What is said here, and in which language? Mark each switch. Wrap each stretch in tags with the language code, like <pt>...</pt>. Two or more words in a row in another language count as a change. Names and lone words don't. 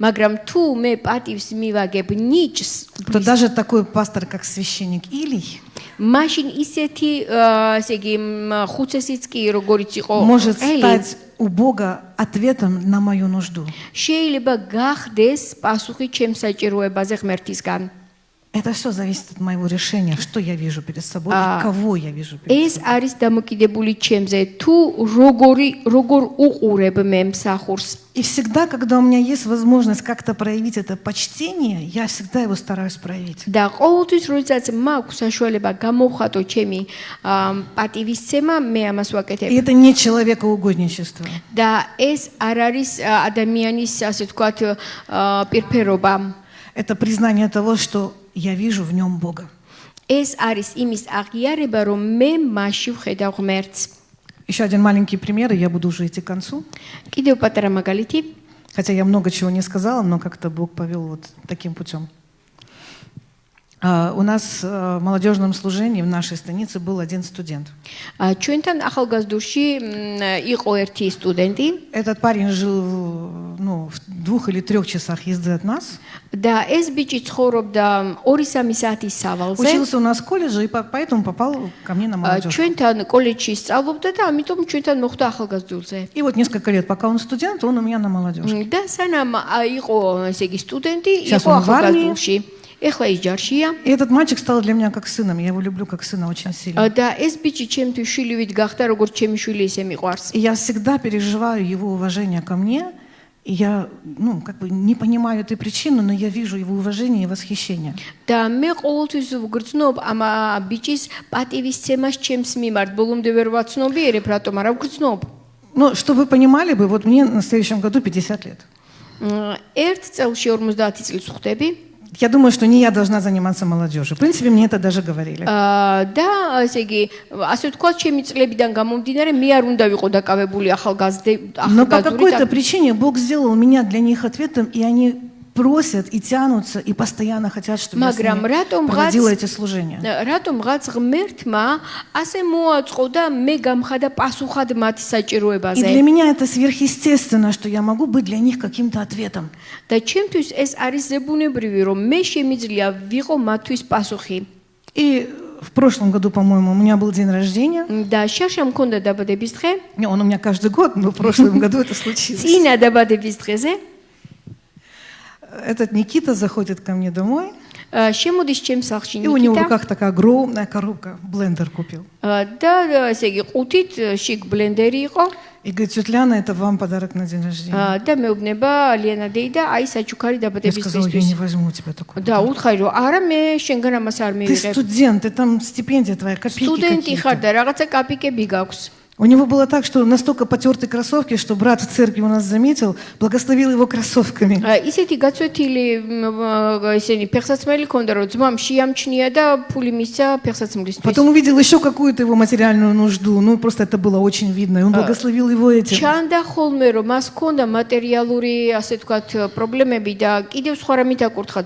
<ka>მაგრამ თუ მე პატივს მივაგებ ნიჭს,</ka> <ru>то даже такой пастор, как священник Илий,</ru> <ka>მაშინ ისეთი ესე იგი ხუცესიც კი როგორიც იყო</ka> <ru>может</ru> <ka>ელი,</ka> <ru>стать у Бога ответом на мою нужду.</ru> <ka>შეიძლება გახდეს პასუხი ჩემს საჭიროებაზე ღმერთისგან.</ka> <ru>Это все зависит от моего решения, что я вижу перед собой и кого я вижу перед</ru> <ka>ეს</ka> <ru>собой.</ru> <ka>არის დამოკიდებული ჩემზე, თუ როგორ უყურებ მე მსახურს.</ka> <ru>И всегда, когда у меня есть возможность как-то проявить это почтение, я всегда его стараюсь проявить.</ru> <ka>და ყოველთვის როდესაც მაქვს საშუალება გამოვხატო ჩემი პატივისცემა, მე ამას</ka> <ru>И</ru> <ka>ვაკეთებ.</ka> <ru>это не человекоугодничество.</ru> <ka>და ეს არ არის ადამიანის ასე ვთქვათ პირფერობა.</ka> <ru>Это признание того, что я вижу в нем Бога.</ru> <ka>ეს არის იმის აღიარება, რომ მე მასში ვხედავ ღმერთს.</ka> <ru>Еще один маленький пример, и я буду уже идти к концу.</ru> <ka>კიდევ პატარა მაგალითი.</ka> <ru>Хотя я много чего не сказала, но как-то Бог повел вот таким путем. У нас в молодежном служении в нашей станице был один студент.</ru> <ka>ჩვენთან ახალგაზრდურში იყო ერთი სტუდენტი</ka> <ru>Этот парень жил в 2 или 3 часах езды от нас.</ru> <ka>და ეს ბიჭი ცხოვრობდა 2-3 საათის სავალზე.</ka> <ru>Учился у нас в колледже и поэтому попал ко мне на молодежь.</ru> <ka>ჩვენთან კოლეჯში სწავლობდა და ამიტომ ჩვენთან მოხვდა ახალგაზრდულზე.</ka> <ru>И вот несколько лет, пока он студент, он у меня на молодежь.</ru> <ka>და სანამ იყო ესე იგი სტუდენტი,</ka> <ru>Сейчас</ru> <ka>იყო</ka> <ru>он в армии.</ru> <ka>ახალგაზრდულში. ეხლა ის ჯარშია.</ka> <ru>И этот мальчик стал для меня как сыном. Я его люблю как сына очень сильно.</ru> <ka>და ეს ბიჭი ჩემთვის შვილივით გახდა, როგორც ჩემი შვილი ისე მიყვარს.</ka> <ru>И я всегда переживаю его уважение ко мне. И я, как бы не понимаю этой причины, но я вижу его уважение и восхищение.</ru> <ka>და მე ყოველთვის ვგრძნობ ამ ბიჭის პატივისცემას ჩემს მიმართ. ბოლომდე ვერ ვაცნობიერებ, რატომ არა ვგრძნობ.</ka> <ru>Но чтобы вы понимали бы, вот мне на следующем году 50 лет.</ru> <ka>ერთ წელში 50 წელს ვხვდები.</ka> <ru>Я думаю, что не я должна заниматься молодежью. В принципе, мне это даже говорили.</ru> <ka>და ესე იგი, ასე ვთქვათ, ჩემი წლებიდან გამომდინარე, მე არ უნდა ვიყო დაკავებული</ka> <ru>Но по какой-то</ru> <ka>ახალგაზრდული.</ka> <ru>причине Бог сделал меня для них ответом, и они просят и тянутся, и постоянно хотят, чтобы я с</ru> <ka>მაგრამ</ka> <ru>ними</ru> <ka>რატომ</ka> <ru>проводила эти служения.</ru> <ka>რაღაც ღმერთმა ასე მოაწყო და მე გამხადა პასუხად მათი</ka> <ru>И</ru> <ka>საჭიროებაზე.</ka> <ru>для меня это сверхъестественно, что я могу быть для них каким-то ответом.</ru> <ka>და ჩემთვის ეს არის ზებუნებრივი, რომ მე შემიძლია ვიყო მათთვის პასუხი.</ka> <ru>И в прошлом году, по-моему, у меня был день рождения.</ru> <ka>და შაშა მქონდა დაბადების დღე,</ka> <ru>Не, он у меня каждый год, но в прошлом году это случилось.</ru> <ka>წინა დაბადების დღეზე</ka> <ru>Этот Никита заходит ко мне домой,</ru> <ka>შემოდის ჩემს სახლში</ka> <ru>и у него в</ru> <ka>ნიკიტა</ka> <ru>руках такая огромная коробка, блендер купил.</ru> <ka>და ესე იგი ყუთით შიგ ბლენდერი იყო</ka> <ru>И говорит: тетя Ляна, это вам подарок на день рождения.</ru> <ka>და მეუბნება ლიანა დეი და აი საჩუქარი</ka> <ru>Я</ru> <ka>დაბადების</ka> <ru>сказала: я</ru> <ka>დღისთვის.</ka> <ru>не возьму у тебя такой.</ru> <ka>და უთხარი რომ არა მე შენგან ამას არ</ka> <ru>Ты</ru> <ka>მივიღებ.</ka> <ru>студент, ты там стипендия твоя, копейки</ru> <ka>სტუდენტი ხარ</ka> <ru>какие-то.</ru> <ka>და რაღაცა კაპიკები გაქვს.</ka> <ru>У него было так, что настолько потертые кроссовки, что брат в церкви у нас заметил, благословил его кроссовками.</ru> <ka>ისეთი გაწვეთილი ესენი ფეხსაცმელი ქონდა რომ ძმამ შეამჩნია და ფული მისცა ფეხსაცმლისთვის.</ka> <ru>Потом увидел еще какую-то его материальную нужду. Просто это было очень видно. И он благословил его этим.</ru> <ka>ჩანდა ხოლმე რომ მას ქონდა მატერიალური ასე ვთქვათ პრობლემები და კიდევ სხვა რამით აკურთხა</ka>